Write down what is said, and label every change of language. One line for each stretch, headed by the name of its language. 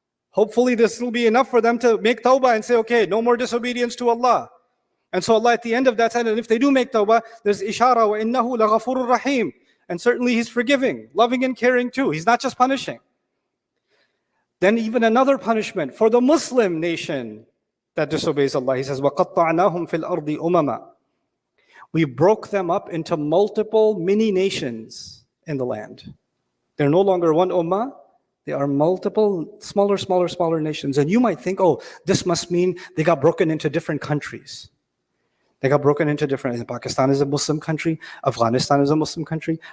English: Hopefully this will be enough for them to make tawbah and say, okay, no more disobedience to Allah. And so Allah at the end of that said, and if they do make tawbah, there's ishara,
Arabic: وَإِنَّهُ لَغَفُورٌ رَحِيمٌ.
English: And certainly He's forgiving, loving and caring too. He's not just punishing. Then even another punishment for the Muslim nation that disobeys Allah. He says,
Arabic: وَقَطَّعْنَاهُمْ فِي الْأَرْضِ أُمَمًا.
English: We broke them up into multiple mini nations in the land. They're no longer one ummah. They are multiple smaller nations. And you might think, oh, this must mean they got broken into different countries. They got broken into different. Pakistan is a Muslim country. Afghanistan is a Muslim country.